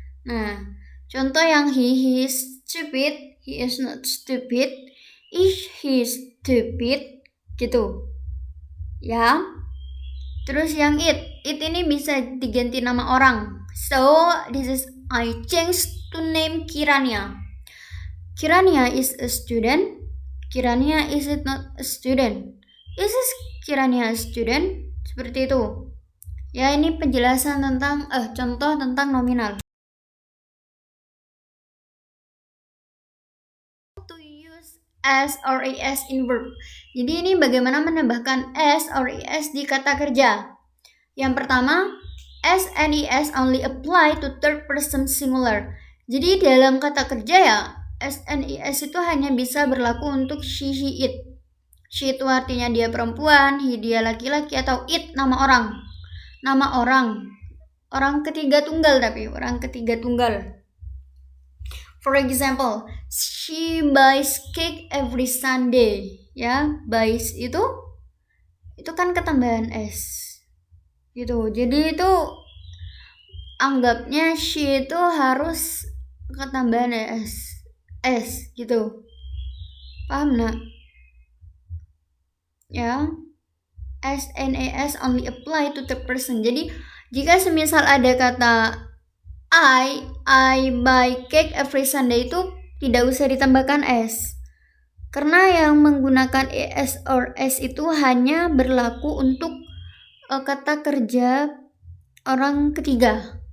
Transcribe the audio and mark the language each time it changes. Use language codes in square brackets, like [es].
[id] Nah, contoh yang [en] he is stupid, he is not stupid, is he stupid gitu. [id] Ya. Terus yang it ini bisa diganti nama orang. [en] So, this is I changed to name Kirania. Kirania is a student. Kirania is it not a student? Is Kirania a student? [id] Seperti itu. Ya, ini penjelasan tentang contoh tentang nominal. [en] To use s or es in verb. [id] Jadi ini bagaimana menambahkan s or es di kata kerja. Yang pertama, [en] s and es only apply to third person singular. [id] Jadi dalam kata kerja ya, s and es itu hanya bisa berlaku untuk she, he, it. She itu artinya dia perempuan, he dia laki-laki, atau it nama orang. Nama orang. Orang ketiga tunggal tapi, orang ketiga tunggal. [en] For example, she buys cake every Sunday. [id] Ya, buys itu kan ketambahan s. Gitu. Jadi itu anggapnya she itu harus ketambahan s gitu. Paham nak? Ya. [en] S and es only apply to the person. [id] Jadi jika semisal ada kata [en] I buy cake every Sunday [id] itu tidak usah ditambahkan s. Karena yang menggunakan es or s itu hanya berlaku untuk kata kerja orang ketiga.